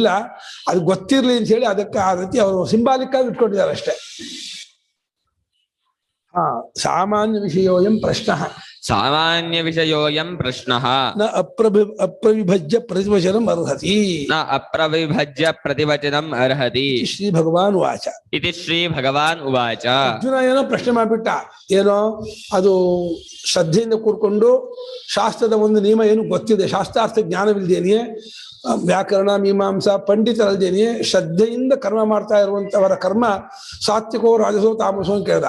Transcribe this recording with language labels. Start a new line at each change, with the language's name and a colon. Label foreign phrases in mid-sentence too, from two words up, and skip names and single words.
Kannada: ಅದು ಗೊತ್ತಿರಲಿ ಅಂತ ಹೇಳಿ ಅದಕ್ಕೆ ಆ ರೀತಿ ಅವರು ಸಿಂಬಾಲಿಕ್ ಆಗಿ ಇಟ್ಕೊಂಡಿದ್ದಾರೆ ಅಷ್ಟೇ.
Sanskrit: ಸಾಮಾನ್ಯ ವಿಷಯೋಯಂ ಪ್ರಶ್ನಃ ಸಾಮಾನ್ಯ ವಿಷಯೋಯಂ ಪ್ರಶ್ನಃ ನ ಅಪ್ರವಿಭಜ್ಯ ಪ್ರತಿವಚನಂ ಅರ್ಹತಿ ನ ಅಪ್ರವಿಭಜ್ಯ ಪ್ರತಿವಚನಂ ಅರ್ಹತಿ ಶ್ರೀ ಭಗವಾನ್ ವಾಚ ಇತಿ ಶ್ರೀ ಭಗವಾನ್ ಉವಾಚ.
Kannada: ಅರ್ಜುನ ಏನೋ ಪ್ರಶ್ನೆ ಮಾಡ್ಬಿಟ್ಟ. ಏನೋ ಅದು ಶ್ರದ್ಧೆಯಿಂದ ಕೂರ್ಕೊಂಡು ಶಾಸ್ತ್ರದ ಒಂದು ನಿಯಮ ಏನು ಗೊತ್ತಿದೆ, ಶಾಸ್ತ್ರಾರ್ಥ ಜ್ಞಾನವಿಲ್ದೇನೆಯೇ, ವ್ಯಾಕರಣ ಮೀಮಾಂಸಾ ಪಂಡಿತರಲ್ದೇನೆಯೇ ಶ್ರದ್ಧೆಯಿಂದ ಕರ್ಮ ಮಾಡ್ತಾ ಇರುವಂತವರ ಕರ್ಮ
Sanskrit: ಸಾತ್ವಿಕೋ ರಾಜಸೋ ತಾಮಸೋ
Kannada: ಅಂತ ಕೇಳ್ದ.